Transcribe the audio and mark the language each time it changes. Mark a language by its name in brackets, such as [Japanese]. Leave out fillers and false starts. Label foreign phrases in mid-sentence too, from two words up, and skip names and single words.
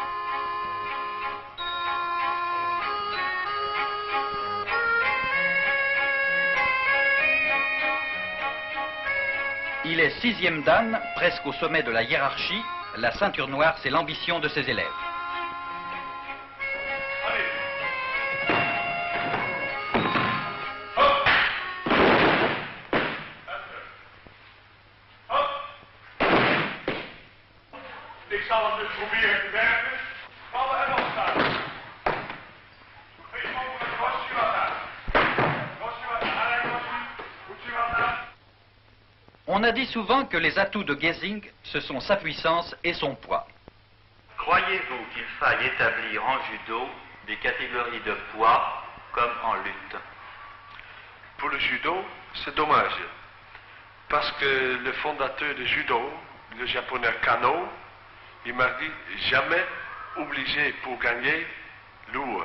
[French] Il est 6e dan, presque au sommet de la hiérarchie. La ceinture noire, c'est l'ambition de ses élèves. [Dutch] Ik zal het dus proberen te werken. Vallen en opstaan. Geen mogelijk Hoshivata. Hoshivata. [French] On a dit souvent que les atouts de Geesink, ce sont sa puissance et son poids. Croyez-vous qu'il faille établir en judo des catégories de poids comme en lutte? Pour le judo, c'est dommage. Parce que le fondateur du judo, le japonais Kano, il m'a dit jamais obligé pour gagner lourd.